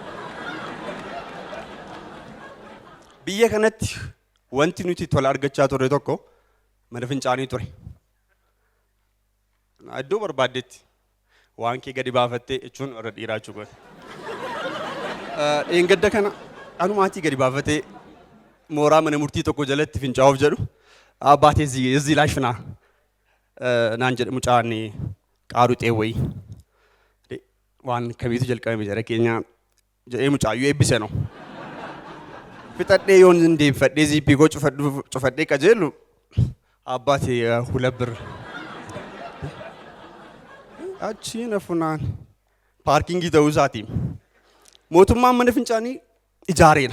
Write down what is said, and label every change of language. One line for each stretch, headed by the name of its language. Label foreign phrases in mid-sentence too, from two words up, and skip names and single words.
Oromo: Biyya kanatti wanti nuti tola argachaa turre tokko mana fincaanii ture. Iddoo barbaaddetti waan kee gadi baafattee jechuun warra dhiiraa jechuudha. Dheengadda kana anumaatii gadi baafatee mooraa mana murtii tokko jalatti fincaa'uuf jedhu abbaatee
Amharic: እዚህ ላይ ፍና
Oromo: naan jedhe mucaan qaaduu xeewwayii waan kamiitu jalqabame jara keenya jedhee mucaayyuu eebbise no. Fixadhee yoon deemfadhee ziippii koo cufadhee qajeelu abbaatee hulabbir achi na funaan paarkingii ta'uu isaatiin mootummaan mana fincaanii ijaareera.